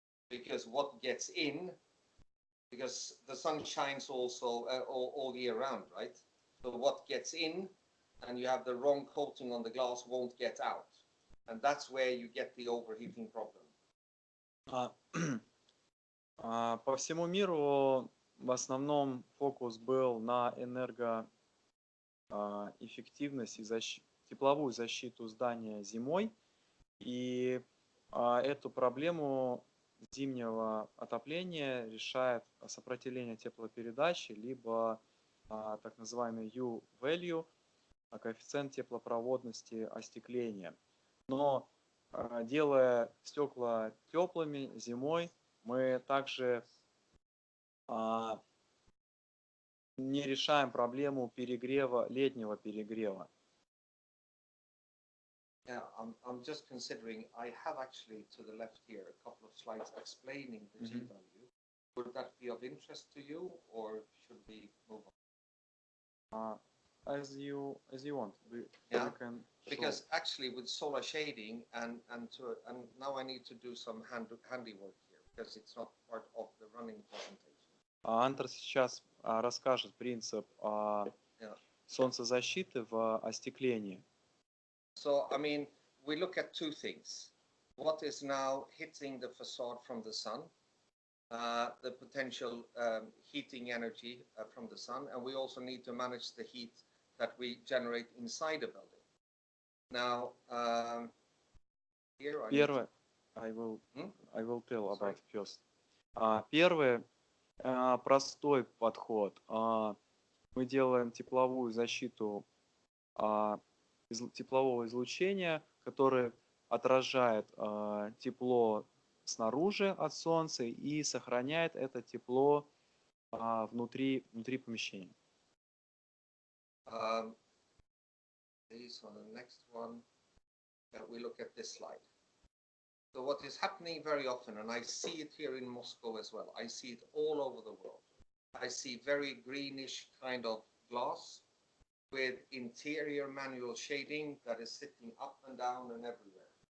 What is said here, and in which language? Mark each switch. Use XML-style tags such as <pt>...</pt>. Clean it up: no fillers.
<en>Because what gets in, because the sun shines also all year round, right? So what gets in and you have the wrong coating on the glass won't get out. And that's where you get the overheating problem.</en> <ru>По всему миру в основном фокус был на энергоэффективность и тепловую защиту здания зимой. И эту проблему зимнего отопления решает сопротивление теплопередачи, либо так называемый U-value, коэффициент теплопроводности остекления. Но делая стекла теплыми зимой, мы также не решаем проблему перегрева, летнего перегрева.</ru> <en>Yeah, I'm just considering, I have actually to the left here a couple of slides explaining the G value. Would that be of interest to you, or should we move on? As you want. We can because actually with solar shading and now I need to do some handiwork here because it's not part of the running presentation.</en> <ru>Андерс сейчас расскажет принцип солнцезащиты в остеклении.</ru> <en>So, I mean, we look at two things. What is now hitting the facade from the sun, the potential heating energy from the sun, and we also need to manage the heat that we generate inside a building. Now, here</en> <ru>Первое,</ru> <en>I will tell about first.</en> <ru>Первый простой подход. Мы делаем тепловую защиту теплового излучения, который отражает тепло снаружи от солнца и сохраняет это тепло внутри помещения.</ru> <en>So the next one, we look at this slide. So what is happening very often, and I see it here in Moscow as well, I see it all over the world. I see very greenish kind of glass with interior manual shading that is sitting up and down and everywhere.</en>